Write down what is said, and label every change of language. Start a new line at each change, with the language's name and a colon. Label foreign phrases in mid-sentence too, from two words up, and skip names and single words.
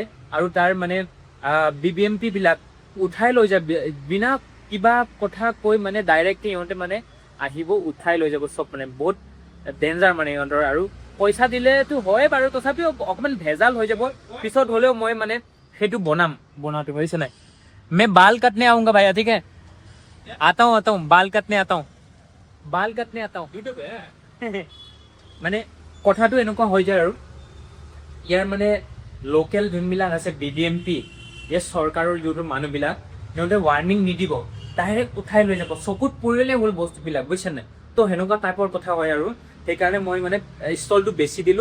Assamese: আৰু তাৰ মানে BBMP বিলাক উঠাই লৈ যায়, বিনা কিবা কথা কৈ মানে ডাইৰেক্টলি ইহঁতে মানে আহিব উঠাই লৈ যাব চব, মানে বহুত ডেঞ্জাৰ মানে ইহঁতৰ। আৰু পইচা দিলেতো হয় বাৰু, তথাপিও অকণমান ভেজাল হৈ যাব পিছত, হ'লেও মই মানে সেইটো বনাওঁতে বুজিছে নাই।
Hindi: मैं बाल कटने आऊंगा भैया, ठीक है। आता हूँ बाल कटने आता हूँ
Assamese: মানে কথাটো এনেকুৱা হৈ যায় আৰু ইয়াৰ মানে লোকেল যোনবিলাক আছে BBMP, এই চৰকাৰৰ যোনটো মানুহবিলাক, সিহঁতে ৱাৰ্ণিং নিদিব, ডাইৰেক্ট উঠাই লৈ যাব, চকুত পৰিলে হ'ল বস্তুবিলাক বুজিছে নাই। তো সেনেকুৱা টাইপৰ কথা হয়। আৰু সেইকাৰণে মই মানে ষ্টলটো বেচি দিলোঁ।